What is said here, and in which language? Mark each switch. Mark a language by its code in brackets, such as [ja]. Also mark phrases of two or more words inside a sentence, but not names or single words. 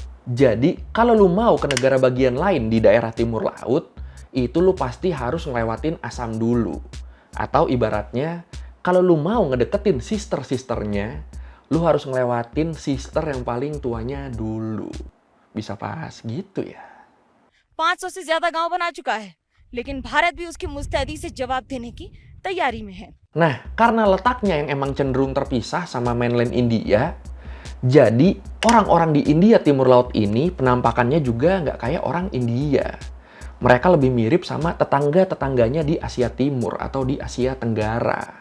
[id] Jadi, kalau lu mau ke negara bagian lain di daerah Timur Laut, itu lu pasti harus ngelewatin Assam dulu. Atau ibaratnya, kalau lu mau ngedeketin sister-sisternya, lu harus ngelewatin sister yang paling tuanya dulu. Bisa pas gitu ya. [hi] 500 से ज्यादा गांव बना चुका है, लेकिन भारत भी उसकी मुस्तैदी से जवाब देने की तैयारी में है. [id] Nah, karena letaknya yang emang cenderung terpisah sama mainland India, jadi orang-orang di India Timur Laut ini penampakannya juga nggak kayak orang India. Mereka lebih mirip sama tetangga-tetangganya di Asia Timur atau di Asia Tenggara.